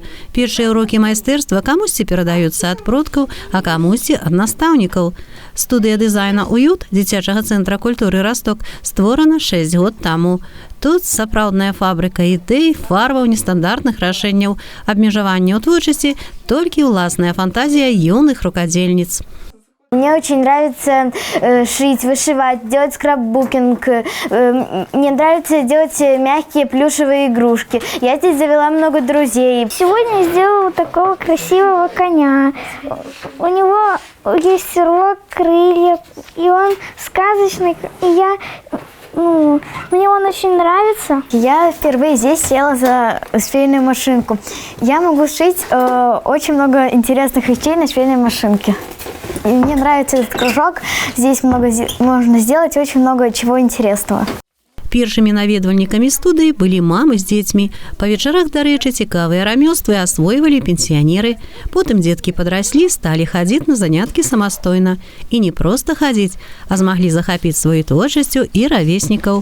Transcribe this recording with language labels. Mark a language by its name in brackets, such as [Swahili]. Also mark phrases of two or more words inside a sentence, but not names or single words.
[Belarusian] Першыя урокі майстэрства камусьці перадаюцца ад продкаў, а камусьці ад настаўнікаў. Студыя дызайна «Уют» дзіцячага цэнтра культуры «Расток» створана 6 год таму. Тут сапраўдная фабрыка ідэй, фарбаў, нестандартных рашэнняў, абмежавання ў творчасці, толькі ўласная фантазія юных рукадзельніц. [Russian] Мне очень нравится шить, вышивать, делать скраббукинг. Мне нравится делать мягкие плюшевые игрушки. Я здесь завела много друзей. Сегодня я сделала такого красивого коня. У него есть рог, крылья, и он сказочный. Мне он очень нравится. Я впервые здесь села за швейную машинку. Я могу шить очень много интересных вещей на швейной машинке. И мне нравится этот кружок. Здесь можно сделать очень много чего интересного. [Belarusian] Першымі наведвальнікамі студыі былі мамы з дзецьмі. Па вечарах, дарэчы, цікавыя рамёствы асвойвалі пенсіянеры. Потым дзеткі падраслі, сталі хадзіць на заняткі самастойна. І не проста хадзіць, а змаглі захапіць сваёй творчасцю і равеснікаў.